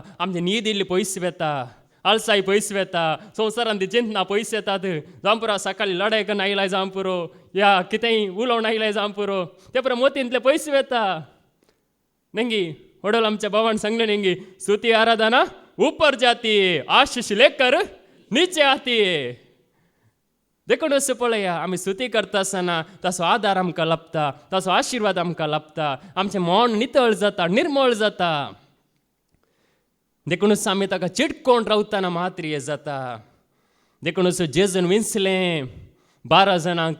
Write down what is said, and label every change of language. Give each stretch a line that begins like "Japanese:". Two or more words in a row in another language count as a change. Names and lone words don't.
Konkani: आमची न्हीद इल्ली पयस वेता, आळसाय पयस वेता, संवसारांत चिंतना पयस येतात. जावं पुरो सकाळीं लढाय करून आयलाय जावं पुरो, या कितेंय उलोवन आयलाय जावं पुरो, ते पुरो मोतींतले पयस वेता. नेंगी वडोल आमच्या भावान सांगलें नेंगी
Hindi: स्तुती आराधना ऊपर जाती है, आशीष लेकर नीचे आती है.
Konkani: देखून असं पळया आम्ही स्तुती करता आसतना ताचो आदार आमकां लाभता, ताचो आशिर्वाद आमकां लाभता, आमचें मन नितळ जाता, निर्मळ जाता. देखूनच आमी ताका चिडकोन रावतना मात्र हें जाता. देखूनच जेजून विंचलें 12 जाणांक.